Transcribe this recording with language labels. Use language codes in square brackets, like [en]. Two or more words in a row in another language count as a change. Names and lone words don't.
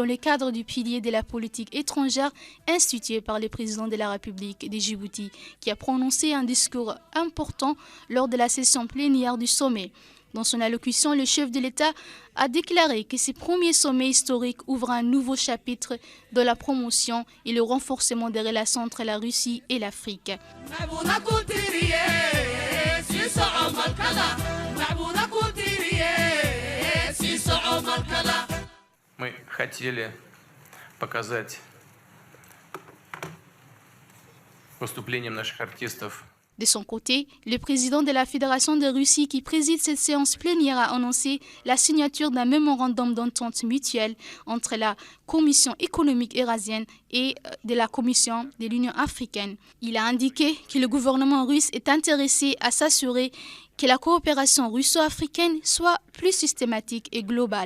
[fr] le cadre du pilier de la politique étrangère institué par le président de la République de Djibouti, qui a prononcé un discours important lors de la session plénière du sommet. Dans son allocution, le chef de l'État a déclaré que ce premier sommet historique ouvre un nouveau chapitre dans la promotion et le renforcement des relations entre la Russie et l'Afrique. [ru] Мы хотели показать выступлением наших артистов. [fr] De son côté, le président de la Fédération de Russie qui préside cette séance plénière a annoncé la signature d'un mémorandum d'entente mutuelle entre la Commission économique eurasienne et de la Commission de l'Union africaine. Il a indiqué que le gouvernement russe est intéressé à s'assurer que la coopération russo-africaine soit plus systématique et globale.